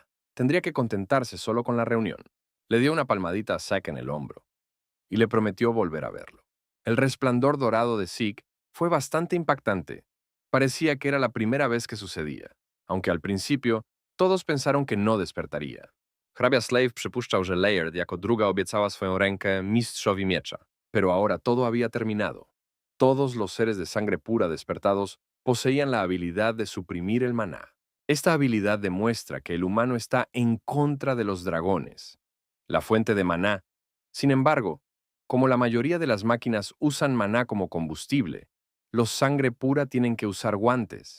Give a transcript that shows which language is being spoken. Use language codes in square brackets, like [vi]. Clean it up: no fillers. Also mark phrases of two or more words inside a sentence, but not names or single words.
[es] Tendría que contentarse solo con la reunión. Le dio una palmadita a Zack en el hombro y le prometió volver a verlo. El resplandor dorado de Zeke fue bastante impactante. Parecía que era la primera vez que sucedía, aunque al principio todos pensaron que no despertaría. [pl] Hrabia Slave przypuszczał, że Laird jako druga obiecała swoją rękę mistrzowi miecza. [es] Pero ahora todo había terminado. Todos los seres de sangre pura despertados poseían la habilidad de suprimir el maná. Esta habilidad demuestra que el humano está en contra de los dragones, la fuente de maná. Sin embargo, como la mayoría de las máquinas usan maná como combustible, los sangre pura tienen que usar guantes.